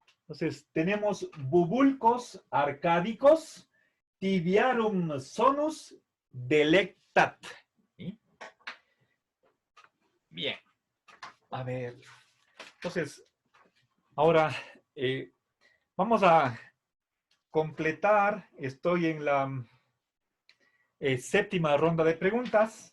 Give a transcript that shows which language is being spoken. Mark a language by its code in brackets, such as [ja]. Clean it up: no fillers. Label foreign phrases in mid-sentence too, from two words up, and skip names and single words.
[es] Entonces, tenemos [la] bubulcos arcádicos, tibiarum sonus delectat. [es] ¿Sí? Bien. A ver. Entonces, ahora vamos a completar. Estoy en la séptima ronda de preguntas.